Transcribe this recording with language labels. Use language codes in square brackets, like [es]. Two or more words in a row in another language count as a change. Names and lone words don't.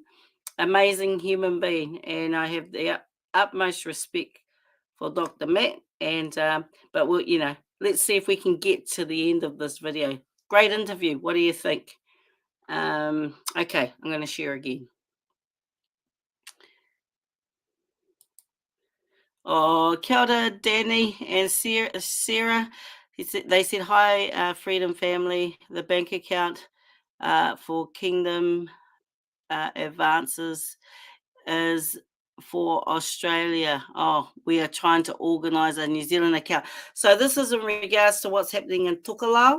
[en] Amazing human being, and I have the utmost respect for Dr. Matt. And but we'll, let's see if we can get to the end of this video. Great interview. What do you think? Okay, I'm going to share again. [mi] Oh, kia ora, [en] Danny and Sarah. They said, hi, Freedom Family. The bank account for Kingdom Advances is for Australia. Oh, we are trying to organise a New Zealand account. So this is in regards to what's happening in Tokelau.